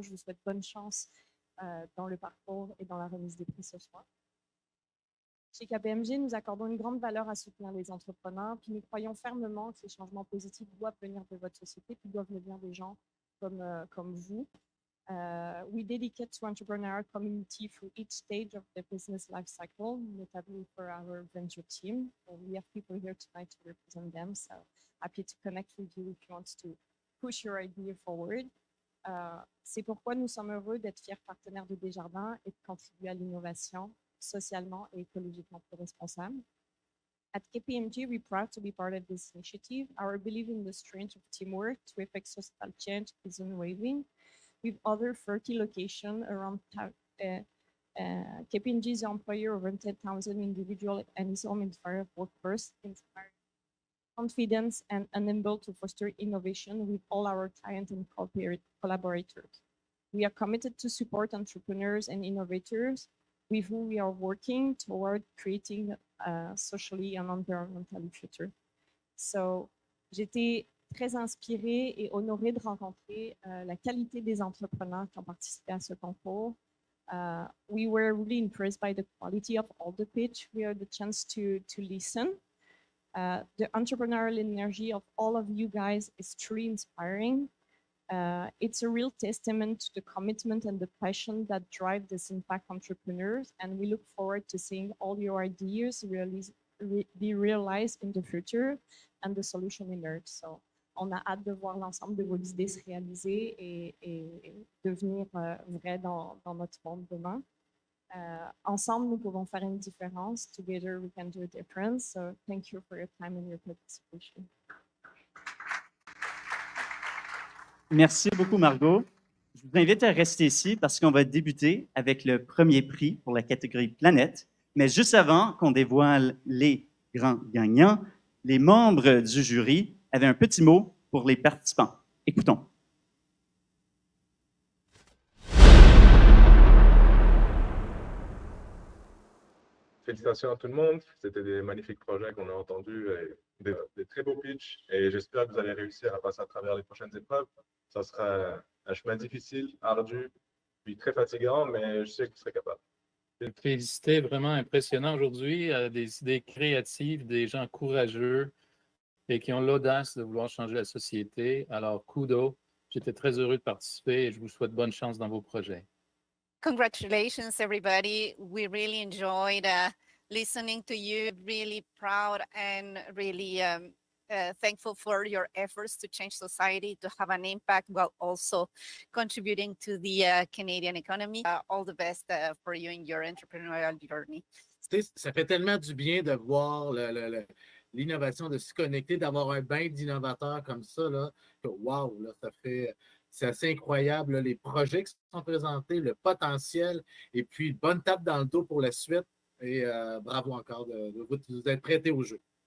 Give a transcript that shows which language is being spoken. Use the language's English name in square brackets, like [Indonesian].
[French] Je vous souhaite bonne chance dans le parcours et dans la remise des prix ce soir. Chez KPMG, nous accordons une grande valeur à soutenir les entrepreneurs, puis nous croyons fermement que les changements positifs doivent venir de votre société, puis doivent venir des gens comme vous. [English] We dedicate to entrepreneurial community through each stage of the business life cycle, notably for our venture team. We have people here tonight to represent them, so happy to connect with you if you want to push your idea forward. [French] C'est pourquoi nous sommes heureux d'être fiers partenaires de Desjardins et de contribuer à l'innovation socialement et écologiquement plus responsable. [English] At KPMG, we're proud to be part of this initiative. Our belief in the strength of teamwork to effect social change is unwavering. With over 30 locations around KPMG is the employer of over 10,000 individuals and is home inspired workforce, inspired confidence and unable to foster innovation with all our clients and collaborators. We are committed to support entrepreneurs and innovators with whom we are working toward creating a socially and environmentally future. [French] So, j'étais très inspirée et honorée de rencontrer la qualité des entrepreneurs qui ont participé à ce concours. [English] We were really impressed by the quality of all the pitch. We had the chance to listen. The entrepreneurial energy of all of you guys is truly inspiring. It's a real testament to the commitment and the passion that drive this impact entrepreneurs, and we look forward to seeing all your ideas be realized in the future and the solution emerge. [French] So, on a hâte de voir l'ensemble de vos idées se réaliser et devenir vraies dans notre monde demain. Ensemble, nous pouvons faire une différence. [English] Together, we can do a difference. So, thank you for your time and your participation. [French] Merci beaucoup, Margot. Je vous invite à rester ici parce qu'on va débuter avec le premier prix pour la catégorie Planète. Mais juste avant qu'on dévoile les grands gagnants, les membres du jury avaient un petit mot pour les participants. Écoutons. Félicitations à tout le monde. C'était des magnifiques projets qu'on a entendus, des très beaux pitchs. Et j'espère que vous allez réussir à passer à travers les prochaines épreuves. Ça sera un chemin difficile, ardu, puis très fatigant, mais je sais que vous serez capable. Féliciter, vraiment impressionnant aujourd'hui, des idées créatives, des gens courageux et qui ont l'audace de vouloir changer la société. Alors, kudos, j'étais très heureux de participer et je vous souhaite bonne chance dans vos projets. [English] Congratulations, everybody. We really enjoyed listening to you. Really proud and really thankful for your efforts to change society, to have an impact while also contributing to the Canadian economy. All the best for you in your entrepreneurial journey. [French] Ça fait tellement du bien de voir l'innovation, de se connecter, d'avoir un bain d'innovateurs comme ça, là, que wow, là, c'est assez incroyable, là, les projets qui sont présentés, le potentiel, et puis bonne tape dans le dos pour la suite, et bravo encore de vous être prêtés au jeu.